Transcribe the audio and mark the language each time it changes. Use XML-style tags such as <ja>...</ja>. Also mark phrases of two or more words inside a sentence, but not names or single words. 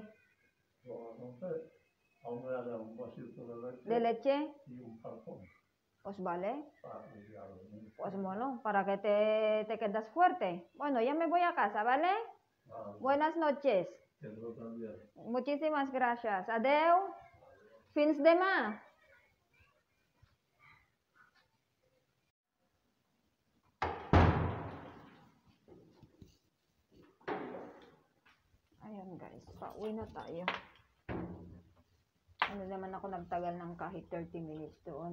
<es>o a las 11, aún me da un vasito ¿De leche? y un cartón Pues vale. para ir a dormir. Pues bueno, para que te quedas fuerte. Bueno, ya me voy a casa, ¿vale? Ah, Buenas noches. que no también. Muchísimas gracias. Adeu.</es> <ca>Fins demà.</ca> <tl>Ayan guys, pauwi na tayo. Ano naman ako nagtagal ng kahit 30 minutes doon.</tl>